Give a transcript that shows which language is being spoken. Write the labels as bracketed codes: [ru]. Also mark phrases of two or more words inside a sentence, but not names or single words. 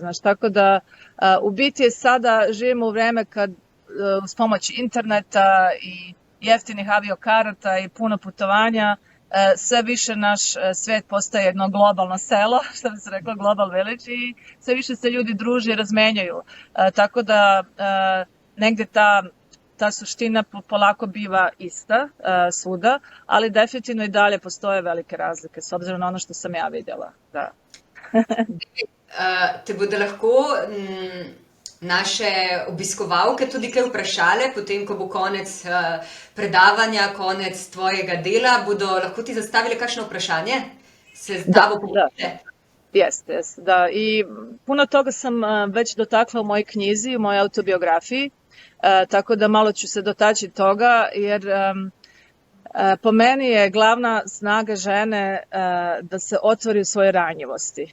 [hr] Znaš, tako da u biti sada živimo u vreme kad uz pomoć interneta i jeftinih aviokarata i puno putovanja sve više naš svijet postaje jedno globalno selo, što bi se reklo [en] global village, [hr] i sve više se ljudi druže i razmenjaju. Tako da negdje ta suština polako biva ista svuda, ali definitivno i dalje postoje velike razlike, s obzirom na ono što sam ja vidjela. Da. [sl] Te bodo lahko naše obiskovalke tudi kaj vprašale, potem, ko bo konec predavanja, konec tvojega dela, bodo lahko ti zastavili kakšno vprašanje? Se z tabo pogovorite? [hr] Jeste, da. I puno toga sam već dotakla u mojoj knjizi, u mojoj autobiografiji, tako da malo ću se dotaći toga, jer po meni je glavna snaga žene da se otvori u svojoj ranjivosti.